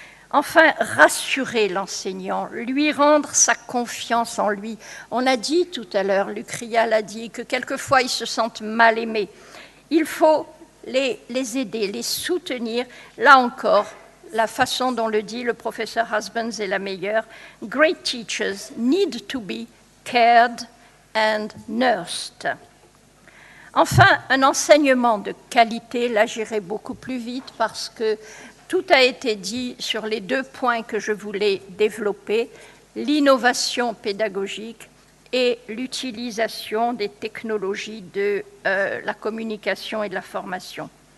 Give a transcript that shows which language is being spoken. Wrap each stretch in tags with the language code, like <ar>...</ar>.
<fr>Enfin, rassurer l'enseignant, lui rendre sa confiance en lui. On a dit tout à l'heure, Luc Ria l'a dit, que quelquefois ils se sentent mal aimés. Il faut les aider, les soutenir. Là encore, la façon dont le dit le professeur Husbands est la meilleure.</fr> <en>Great teachers need to be cared and nursed.</en> <fr>Enfin, un enseignement de qualité. Là, j'irai beaucoup plus vite parce que tout a été dit sur les 2 points que je voulais développer, l'innovation pédagogique et l'utilisation des technologies de la communication et de la formation.</fr>